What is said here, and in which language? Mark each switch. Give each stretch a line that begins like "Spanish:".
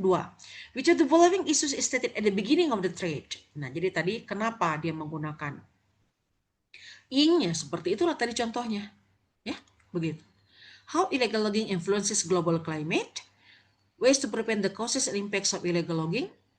English: 2, which of the following issues is stated at the beginning of the trade?
Indonesian: Nah, jadi tadi kenapa dia menggunakan ing-nya? Seperti itulah tadi contohnya. Ya, begitu.
English: How illegal logging influences global climate? Ways to prevent the causes and impacts of illegal logging?